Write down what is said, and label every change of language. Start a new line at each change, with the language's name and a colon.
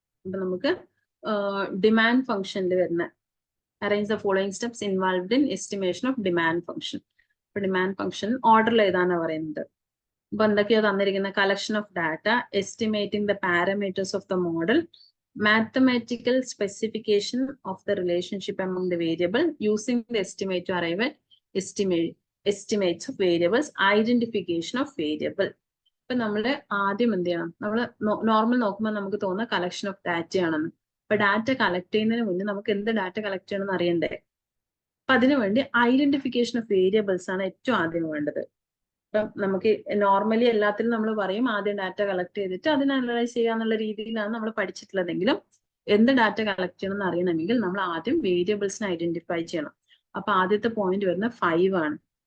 Malayalam: അപ്പൊ നമുക്ക് ഡിമാൻഡ് ഫംഗ്ഷനിൽ വരുന്ന
English: arrange the following steps involved in estimation of demand function.
Malayalam: ഇപ്പൊ ഡിമാൻഡ് ഫംഗ്ഷൻ ഓർഡറിൽ ഏതാണ് പറയുന്നത്. ഇപ്പൊ എന്തൊക്കെയോ തന്നിരിക്കുന്ന
English: Collection of data, estimating the parameters of the model, mathematical specification of the relationship among the variable, using the estimate to arrive at estimates of variables, identification of variable.
Malayalam: ഇപ്പൊ നമ്മള് ആദ്യം എന്ത് ചെയ്യണം? നമ്മള് നോർമൽ നോക്കുമ്പോൾ നമുക്ക് തോന്നുന്ന കളക്ഷൻ ഓഫ് ഡാറ്റ ആണെന്ന്. അപ്പൊ ഡാറ്റ കളക്ട് ചെയ്യുന്നതിന് മുന്നേ നമുക്ക് എന്ത് ഡാറ്റ കളക്ട് ചെയ്യണമെന്ന് അറിയണ്ടേ? അപ്പൊ അതിനുവേണ്ടി ഐഡന്റിഫിക്കേഷൻ ഓഫ് വേരിയബിൾസ് ആണ് ഏറ്റവും ആദ്യം വേണ്ടത്. ഇപ്പം നമുക്ക് നോർമലി എല്ലാത്തിലും നമ്മൾ പറയും ആദ്യം ഡാറ്റ കളക്ട് ചെയ്തിട്ട് അതിനെ അനലൈസ് ചെയ്യാന്നുള്ള രീതിയിലാണ് നമ്മൾ പഠിച്ചിട്ടുള്ളതെങ്കിലും എന്ത് ഡാറ്റ കളക്ട് ചെയ്യണം എന്ന് അറിയണമെങ്കിൽ നമ്മൾ ആദ്യം വേരിയബിൾസിനെ ഐഡന്റിഫൈ ചെയ്യണം. അപ്പൊ ആദ്യത്തെ പോയിന്റ് വരുന്നത് 5 ആണ്.